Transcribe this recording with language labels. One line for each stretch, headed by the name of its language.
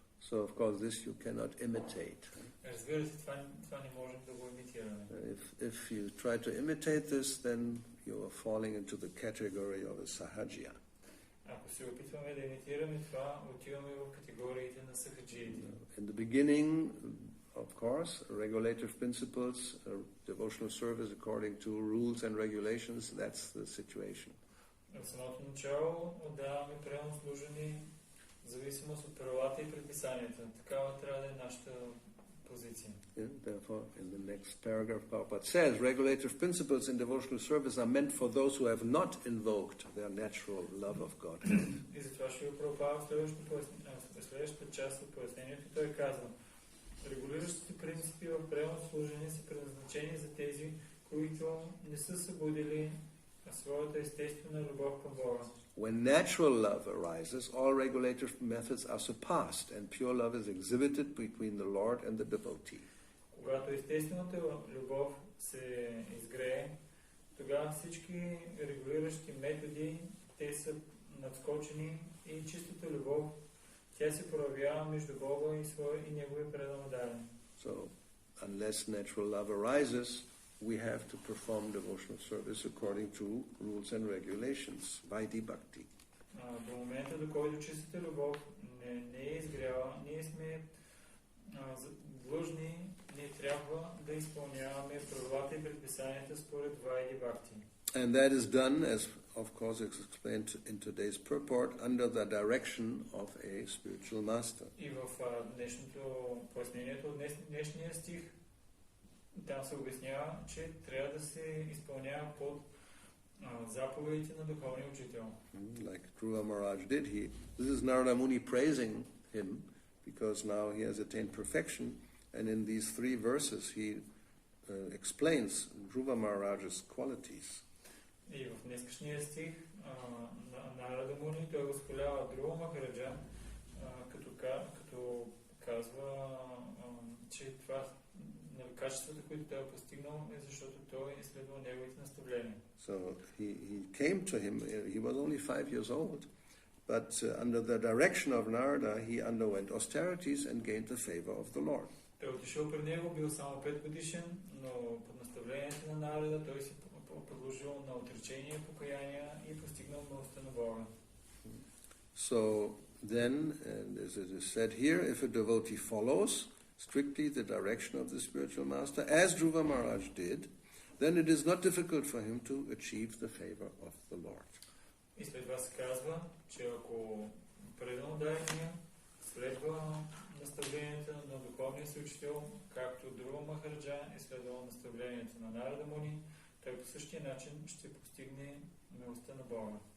English: So, of course, this you cannot imitate.
Bulgarian: Разбира се, това не можем да го имитираме.
English: If you try to imitate this, then you are falling into the category of a sahajya.
Bulgarian: Ако се опитваме да имитираме това, отиваме в категориите на сахаджиите.
English: In the beginning, of course, regulative principles, devotional service according to rules and regulations, that's the situation.
Bulgarian: В самото начало отдаваме преданно служение в зависимост от правилата и предписанията. Такава трябва да е нашата позиция.
English: Therefore, in the next paragraph, Prabhupada says, regulative principles in devotional service are meant for those who have not invoked their natural love of God.
Bulgarian: И затова ще го Прабхупада в следващата част от пояснението. Той казва, регулиращите принципи в преданно служение са предназначени за тези, които не са събудили своята естествена любов към Бога.
English: When natural love arises, all regulative methods are surpassed and pure love is exhibited between the Lord and the devotee.
Bulgarian: Когато естествената любов се изгрее, тогава всички регулиращи методи, те са надскочени и чистата любов, тя се проявява между Бога и негови преданодайни.
English: So, unless natural love arises, we have to perform devotional service according to rules and regulations, Vaidhi Bhakti.
Bulgarian: До момента, до който чистата любов не е изгряла, ние сме длъжни, ние трябва да изпълняваме правилата и предписанията според Vaidhi Bhakti.
English: And that is done, as of course is explained in today's purport, under the direction of a spiritual master.
Bulgarian: И в днешното пояснението от днешния стих, там се обяснява, че трябва да се изпълнява под заповедите на духовния учител.
English: Like Dhruva Maharaj did. This is Narada Muni praising him because now he has attained perfection, and in these 3 verses he explains Dhruva Maharaj's qualities.
Bulgarian: И в днескашния стих Нарада Муни той възхвалява Dhruva Махараджа, като казва, че това качествата, които той е постигнал, е защото той е следвал неговите наставления.
English: So he came to him, he was only 5 years old, but under the direction of Narada he underwent austerities and gained the favor of the Lord.
Bulgarian: Той отишъл при него, бил само 5 годишен, но под наставлението на Нарада той се продължил на отречение, покаяние и постигнал милостта на Бога.
English: So then, and as it is said here, if a devotee follows strictly the direction of the spiritual master, as Dhruva Maharaj did, then it is not difficult for him to achieve the favor of the Lord.
Bulgarian: И след това се казва, че ако преданодайния следва наставленията на духовния си учител, както Dhruva Махараджа е следвал наставленията на Нарада Муни, той по същия начин ще постигне милостта на Бога.